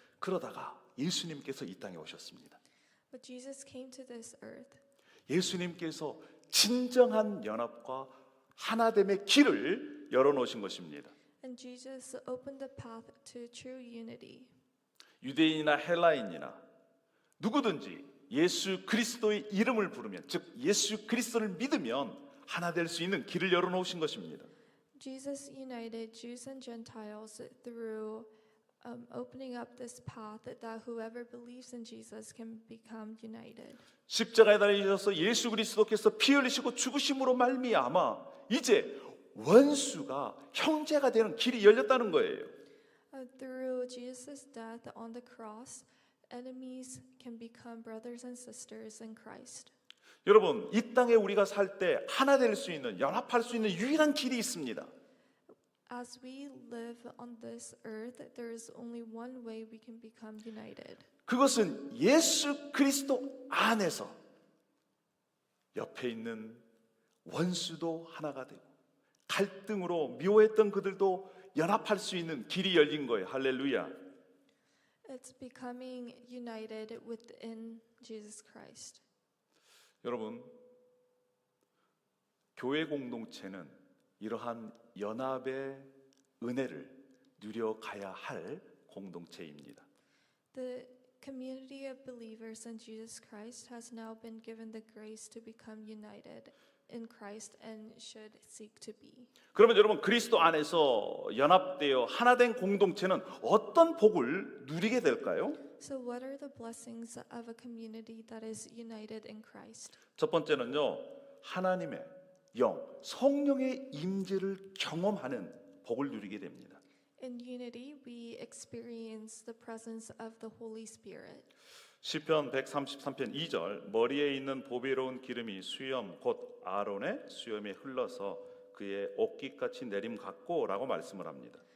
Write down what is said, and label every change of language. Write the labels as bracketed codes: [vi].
[ko] 그러다가 예수님께서 이 땅에 오셨습니다. [en] But Jesus came to this earth. [ko] 예수님께서 진정한 연합과 하나됨의 길을 열어놓으신 것입니다. [en] And Jesus opened the path to true unity. [ko] 유대인이나 헬라인이나 누구든지 예수 그리스도의 이름을 부르면, 즉 예수 그리스도를 믿으면 하나 될 수 있는 길을 열어놓으신 것입니다. [en] Jesus united Jews and Gentiles through opening up this path that whoever believes in Jesus can become united. [ko] 십자가에 달리셔서 예수 그리스도께서 피 흘리시고 죽으심으로 말미암아 이제 원수가 형제가 되는 길이 열렸다는 거예요. [en] Through Jesus' death on the cross, enemies can become brothers and sisters in Christ. [ko] 여러분, 이 땅에 우리가 살 때 하나 될 수 있는, 연합할 수 있는 유일한 길이 있습니다. [en] As we live on this earth, there is only one way we can become united. [ko] 그것은 예수 그리스도 안에서 옆에 있는 원수도 하나가 되고 갈등으로 미워했던 그들도 연합할 수 있는 길이 열린 거예요. 할렐루야. [en] It's becoming united within Jesus Christ. [ko] 여러분, 교회 공동체는 이러한 연합의 은혜를 누려가야 할 공동체입니다. [en] The community of believers in Jesus Christ has now been given the grace to become united in Christ and should seek to be. [ko] 그러면 여러분, 그리스도 안에서 연합되어 하나된 공동체는 어떤 복을 누리게 될까요? [en] So what are the blessings of a community that is united in Christ? [ko] 첫 번째는요, 하나님의 영, 성령의 임재를 경험하는 복을 누리게 됩니다. [en] In unity, we experience the presence of the Holy Spirit. [ko] 시편 133편 2절, 머리에 있는 보배로운 기름이 수염 곧 아론의 수염에 흘러서 그의 옷깃같이 내림 같고라고 말씀을 합니다.